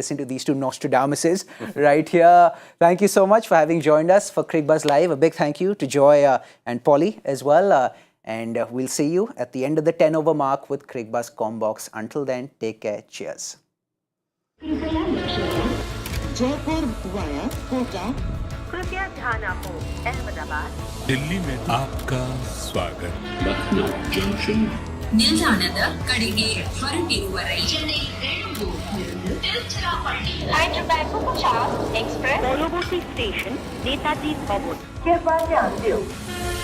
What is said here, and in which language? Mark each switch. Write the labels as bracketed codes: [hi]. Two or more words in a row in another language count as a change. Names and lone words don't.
[en] Listen to these two Nostradamuses right here. Thank you so much for having joined us for Cricbuzz Live. A big thank you to Joy and Polly as well. And we'll see you at the end of the 10-over mark with Cricbuzz Combox. Until then, take care. Cheers. Jaipur via Kota. [hi] कृपया ध्यान आपको अहमदाबाद दिल्ली में आपका स्वागत [kn] ನಿಲ್ದಾಣದ ಕಡೆಗೆ ಹೊರಟಿರುವ ರೈಲು Hyderabad Punjab Express [bn] পরবর্তী স্টেশন নেতাজি ভবন। [hi] कृपया ध्यान दें